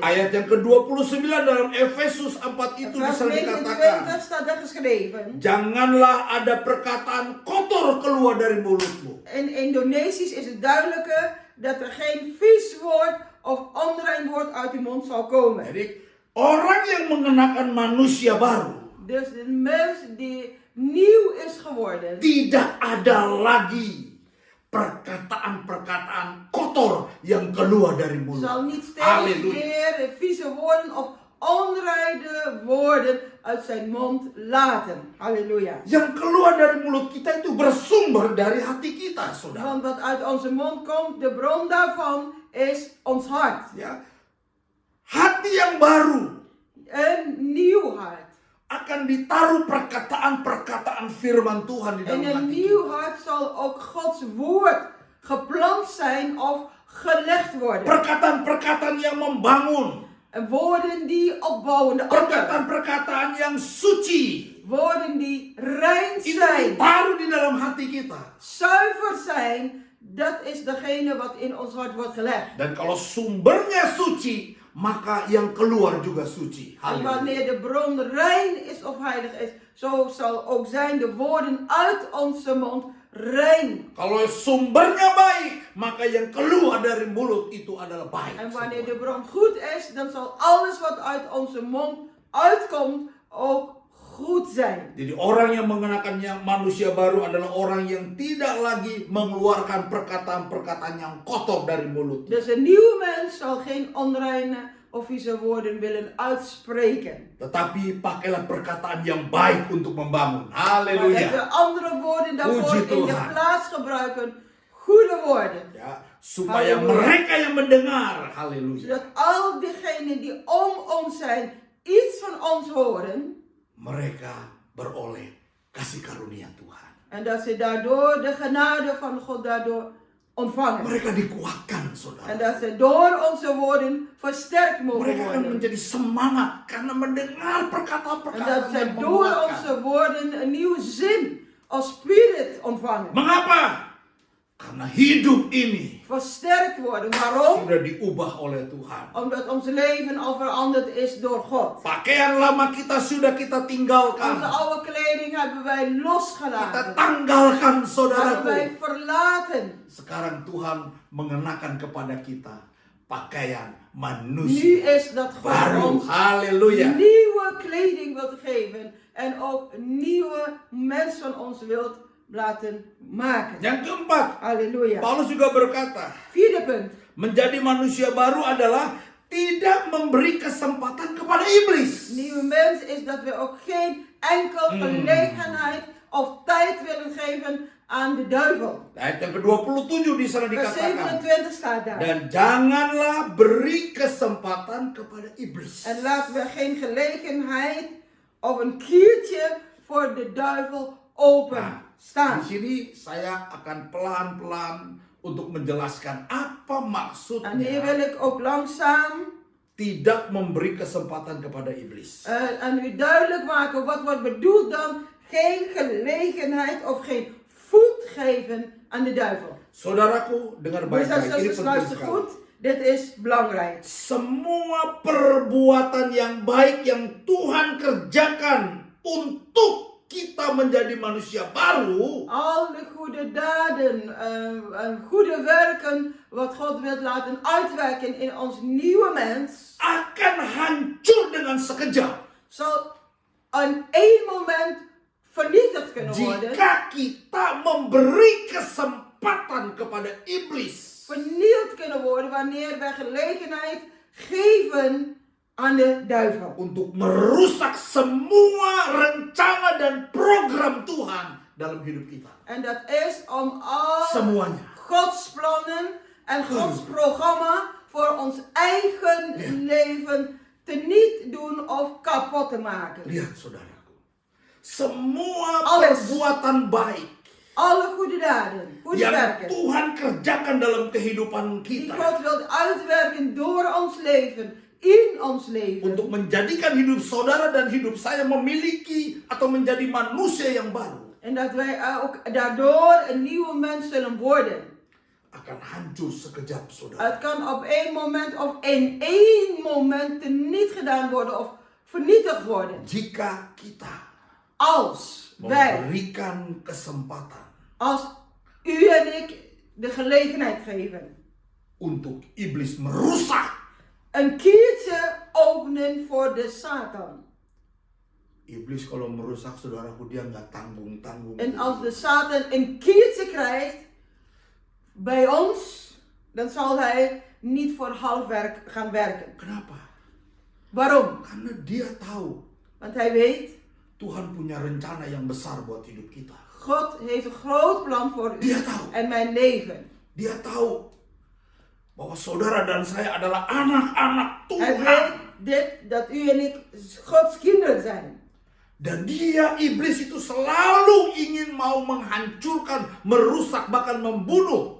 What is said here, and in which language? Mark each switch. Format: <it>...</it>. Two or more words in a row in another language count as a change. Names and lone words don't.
<id>Ayat yang ke-29 dalam Efesus 4 itu</id> <nl>Vers</nl> <id>bisa 29 dikatakan,</id> <nl>staat er geschreven.</nl> <id>janganlah ada perkataan kotor keluar dari mulutmu.</id> <nl>In Indonesisch is het duidelijker dat er geen vies woord of onrein woord uit uw mond zal komen.</nl> <id>Jadi orang yang mengenakan manusia baru,</id> <nl>Dus de mens die nieuw is geworden,</nl> <id>tidak ada lagi perkataan-perkataan kotor yang keluar dari mulut.</id> <nl>zal niet steeds Halleluja. meer vieze woorden of onreine woorden uit zijn mond laten. Halleluja.</nl> <id>Yang keluar dari mulut kita itu bersumber dari hati kita, saudara.</id> <nl>Want wat uit onze mond komt, de bron daarvan is ons hart.</nl> <id>Ya, hati yang baru</id> <nl>Een nieuw hart.</nl> <id>akan ditaruh perkataan-perkataan firman Tuhan di dalam</id> <nl>In een</nl> <id>hati</id> <nl>nieuw</nl> <id>kita.</id> <nl>hart zal ook Gods woord geplant zijn of gelegd worden.</nl> <id>Perkataan-perkataan yang membangun.</id> <nl>En woorden die opbouwen, de ander.</nl> <id>Perkataan-perkataan yang suci.</id> <nl>Woorden die rein</nl> <id>Itu</id> <nl>zijn,</nl> <id>ditaruh di dalam hati kita.</id> <nl>zuiver zijn. Dat is degene wat in ons hart wordt gelegd.</nl> <id>Dan kalau sumbernya suci, maka yang keluar juga suci.</id> <nl>En</nl> <id>Haleluya.</id> <nl>wanneer de bron rein is of heilig is, zo zal ook zijn de woorden uit onze mond rein.</nl> <id>Kalau sumbernya baik, maka yang keluar dari mulut itu adalah baik.</id> <nl>En wanneer</nl> <id>semua.</id> <nl>de bron goed is, dan zal alles wat uit onze mond uitkomt ook goed zijn.</nl> <id>Jadi orang yang mengenakan yang manusia baru adalah orang yang tidak lagi mengeluarkan perkataan-perkataan yang kotor dari mulut.</id> <nl>Dus een nieuwe mens zal geen onreine of vieze woorden willen uitspreken.</nl> <id>Tetapi pakailah perkataan yang baik untuk membangun.</id> <nl>Maar dat</nl> <id>Haleluya.</id> <nl>we andere woorden daarvoor</nl> <id>Puji</id> <nl>in de</nl> <id>Tuhan.</id> <nl>plaats gebruiken. Goede woorden.</nl> <id>Ya, supaya Haleluya. mereka yang mendengar, haleluya,</id> <nl>Zodat al diegenen die om ons zijn iets van ons horen.</nl> <id>mereka beroleh kasih karunia Tuhan.</id> <nl>En dat ze daardoor de genade van God daardoor ontvangen.</nl> <id>Mereka dikuatkan,</id> <nl>En</nl> <id>saudara.</id> <nl>dat ze door onze woorden versterkt mogen</nl> <id>Mereka akan</id> <nl>worden.</nl> <id>menjadi semangat karena mendengar</id> <nl>En</nl> <id>perkataan-perkataan</id> <nl>dat ze</nl> <id>yang</id> <nl>door</nl> <id>menguatkan.</id> <nl>onze woorden een nieuwe zin als spirit ontvangen.</nl> <id>Mengapa? Karena hidup ini</id> <nl>Versterkt worden. Waarom?</nl> <id>sudah diubah oleh Tuhan.</id> <nl>Omdat ons leven al veranderd is door God.</nl> <id>Pakaian lama kita sudah kita</id> <nl>Onze</nl> <id>tinggalkan.</id> <nl>oude kleding hebben wij</nl> <id>Kita</id> <nl>losgelaten.</nl> <id>tanggalkan,</id> <nl>Hebben</nl> <id>saudaraku.</id> <nl>wij verlaten.</nl> <id>Sekarang Tuhan mengenakan kepada kita pakaian</id> <nl>Nu</nl> <id>manusia</id> <nl>is dat God</nl> <id>baru.</id> <nl>ons</nl> <id>Haleluya.</id> <nl>nieuwe kleding wilt geven. En ook een nieuwe mens van ons wilt laten maken.</nl> <id>Yang keempat,</id> <nl>Halleluja.</nl> <id>Paulus juga berkata,</id> <nl>Vierde punt.</nl> <id>menjadi manusia baru adalah tidak memberi kesempatan kepada iblis.</id> <nl>Nieuwe mens is dat we ook geen enkel gelegenheid of tijd willen geven aan de duivel.</nl> <id>Ayat yang ke-27 di sana</id> <nl>Vers</nl> <id>dikatakan,</id> <nl>27 staat daar.</nl> <id>dan janganlah beri kesempatan kepada iblis.</id> <nl>En laten we geen gelegenheid of een kiertje voor de duivel open</nl> <id>Di</id> <nl>staan.</nl> <id>sini saya akan pelan-pelan untuk menjelaskan apa</id> <nl>En hier</nl> <id>maksudnya</id> <nl>wil ik ook langzaam</nl> <id>tidak memberi kesempatan kepada iblis.</id> <nl>aan u duidelijk maken wat wordt bedoeld dan geen gelegenheid of geen voet geven aan de duivel.</nl> <id>Saudaraku, dengar</id> <nl>Dus dat</nl> <id>baik-baik, ini</id> <nl>is</nl> <id>penting</id> <nl>luister</nl> <id>sekali.</id> <nl>goed. Dit is belangrijk.</nl> <id>Semua perbuatan yang baik yang Tuhan kerjakan untuk kita menjadi manusia baru,</id> <nl>Al de goede daden, goede werken, wat God wil laten uitwerken in ons nieuwe mens,</nl> <id>akan hancur dengan sekejap.</id> <nl>zal in één moment vernietigd kunnen worden.</nl> <id>jika kita memberi kesempatan kepada iblis</id> <nl>Vernield kunnen worden wanneer wij gelegenheid geven aan de duivel.</nl> <id>untuk merusak semua rencana dan program Tuhan dalam hidup kita.</id> <nl>En dat is om al</nl> <id>Semuanya.</id> <nl>Gods plannen en Gods programma voor ons eigen leven teniet doen of kapot te maken.</nl> <id>Lihat saudaraku. Semua</id> <nl>Alles.</nl> <id>perbuatan baik</id> <nl>Alle goede daden, goede</nl> <id>yang</id> <nl>werken,</nl> <id>Tuhan kerjakan dalam kehidupan</id> <nl>die</nl> <id>kita</id> <nl>God wil uitwerken door ons leven, in ons leven.</nl> <id>untuk menjadikan hidup saudara dan hidup saya memiliki atau menjadi manusia yang baru</id> <nl>En dat wij ook daardoor een nieuwe mens zullen worden.</nl> <id>akan hancur sekejap saudara.</id> <nl>Het kan op één moment of in één moment teniet gedaan worden of vernietigd worden.</nl> <id>Jika kita</id> <nl>Als wij,</nl> <id>memberikan kesempatan</id> <nl>als u en ik de gelegenheid geven.</nl> <id>untuk iblis merusak,</id> <nl>Een kiertje openen voor de Satan.</nl> <id>iblis kalau merusak saudaraku dia nggak tanggung-tanggung.</id> <nl>En als de Satan een kiertje krijgt bij ons, dan zal hij niet voor half werk gaan werken.</nl> <id>Kenapa?</id> <nl>Waarom?</nl> <id>Karena dia tahu</id> <nl>Want hij weet,</nl> <id>Tuhan punya rencana yang besar buat hidup kita.</id> <nl>God heeft een groot plan voor u</nl> <id>Dia tahu.</id> <nl>en mijn leven.</nl> <id>Dia tahu bahwa saudara dan saya adalah anak-anak</id> <nl>Hij</nl> <id>Tuhan.</id> <nl>weet dit, dat u en ik Gods kinderen zijn.</nl> <id>Dan dia, iblis itu selalu ingin mau menghancurkan, merusak, bahkan membunuh.</id>